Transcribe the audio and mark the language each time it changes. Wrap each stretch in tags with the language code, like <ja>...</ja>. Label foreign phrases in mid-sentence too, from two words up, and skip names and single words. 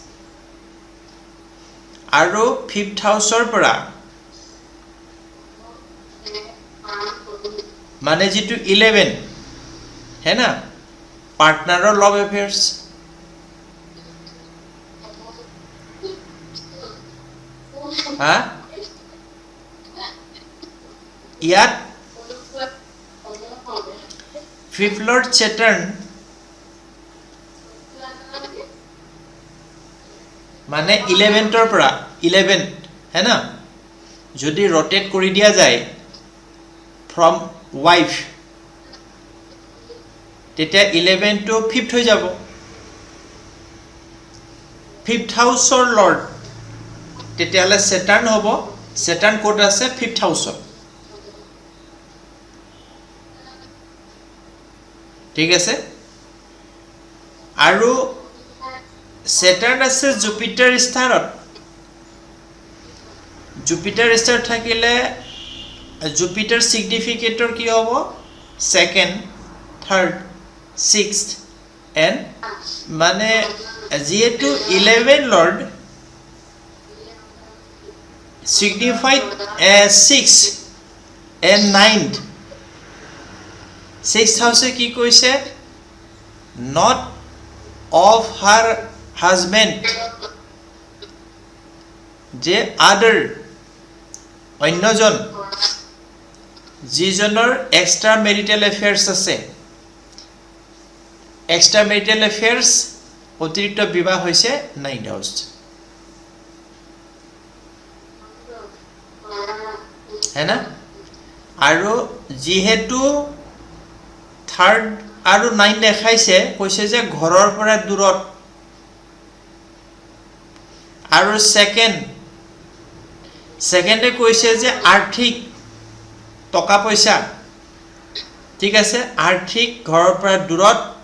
<as>আৰু</as> <en>fifth houseৰ</en> <as>পৰা মানে যেটো 11</as> <hi>है ना</hi> <as>পার্টনাৰৰ</as> <en>love affairs</en> <as>ইয়াত</as> <en>fifth lord Saturn</en> <as>মানে 11th ৰ পৰা 11</as> <hi>है ना</hi> <as>যদি rotate কৰি দিয়া যায়</as> <en>from wife</en> <as>তেতিয়া 11 to 5th হৈ যাব</as> <en>5th house or lord</en> <as>তেতিয়ালে Saturn হ'ব Saturn ক'ত আছে</as> <en>5th house</en> <as>ঠিক আছে আৰু Saturn আছে Jupiter স্থানত Jupiter স্থানত থাকিলে</as> <en>Jupiter significator</en> <as>কি হ'ব</as> <en>second 3rd 6th and</en> <as>মানে যেহেতু</as> <en>11 lord signified as 6 and 9th 6th house</en> <as>কি কৈছে</as> <en>not of her husband</en> <as>যে other অন্যজন যিজনৰ</as> <en>extra marital affairs</en> <as>আছে</as> <en>extra marital affairs</en> <as>অতিৰিক্ত বিবাহ হৈছে</as> <en>9th house</en> <as>হেনা আৰু যেহেতু 3rd আৰু 9 দেখাইছে কৈছে যে ঘৰৰ পৰা দূৰত আৰু সেকেন্ডে কৈছে যে আৰ্থিক টকা পইচা ঠিক আছে আৰ্থিক ঘৰৰ পৰা দূৰত</as>